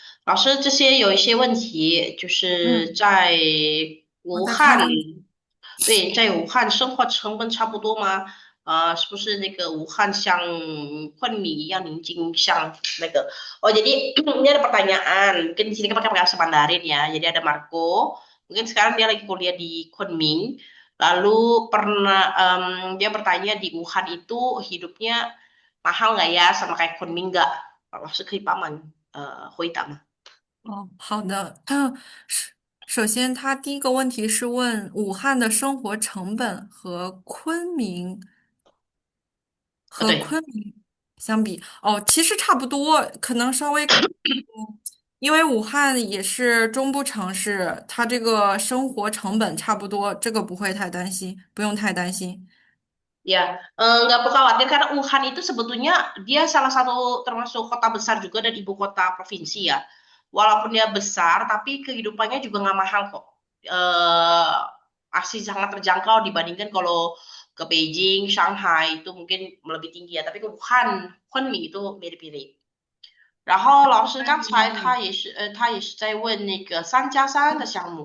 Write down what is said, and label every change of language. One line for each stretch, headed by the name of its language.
Chinese: 老师，这些有一些问题，就是在武我在看汉，题。对，在武汉生活成本差不多吗？是不是那个武汉像昆明一样临近像那个？
Indonesian: Oh, jadi ini ada pertanyaan. Mungkin di sini kan pakai bahasa Mandarin ya. Jadi ada Marco. Mungkin sekarang dia lagi kuliah di Kunming. Lalu dia bertanya di Wuhan itu hidupnya mahal nggak ya sama kayak Kunming nggak?
Chinese: 老师可以帮忙回答吗？哦，好的。首先，他第一个问题是问武汉的生活成本和对。昆明相比，哦，其实差不多，可能稍微，因为武汉也是中部城市，它这个生活成本差不多，这个不会太担心，不用太担心。
Indonesian: Ya, nggak perlu khawatir karena Wuhan itu sebetulnya dia salah satu termasuk kota besar juga dan ibu kota provinsi ya. Walaupun dia besar, tapi kehidupannya juga nggak mahal kok. Eh, Masih sangat terjangkau dibandingkan kalau ke Beijing, Shanghai itu mungkin lebih tinggi ya. Tapi ke Wuhan, Kunming itu mirip-mirip.
Chinese: 然后老师刚才他也是在问那个3+3的项目，